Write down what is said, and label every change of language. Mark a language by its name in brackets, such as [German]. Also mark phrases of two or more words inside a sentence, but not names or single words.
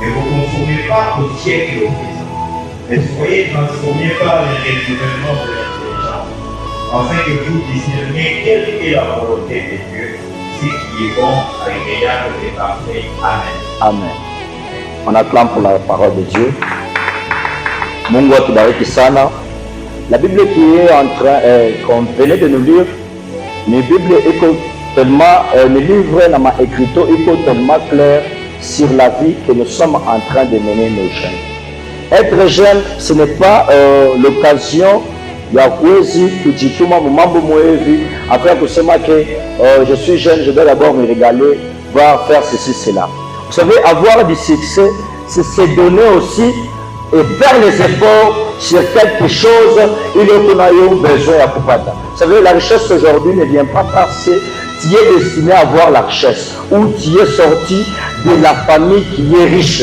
[French] Ne vous conformez pas au siècle présent, mais soyez transformés par le renouvellement de l'intelligence, afin que vous discerniez quelle est la volonté de Dieu, ce qui est bon, agréable et parfait. Amen. Amen. On acclame pour la parole de Dieu. [Swahili] Mungu atubariki sana. [French] La Bible qui est en train, qu'on venait de nous lire, la Bible est tellement, le livre dans ma écriture est tellement clair sur la vie que nous sommes en train de mener nos jeunes. Être jeune, ce n'est pas l'occasion [Swahili] ya kuwezi kujituma mambo mwevi [French] après kusema que je suis jeune, je dois d'abord me régaler, voir faire ceci, cela. Vous savez, avoir du succès, c'est se donner aussi et faire les efforts sur quelque chose, il y a besoin à Kupata. Vous savez, la richesse aujourd'hui ne vient pas parce que tu es destiné à avoir la richesse ou tu es sorti de la famille qui est riche.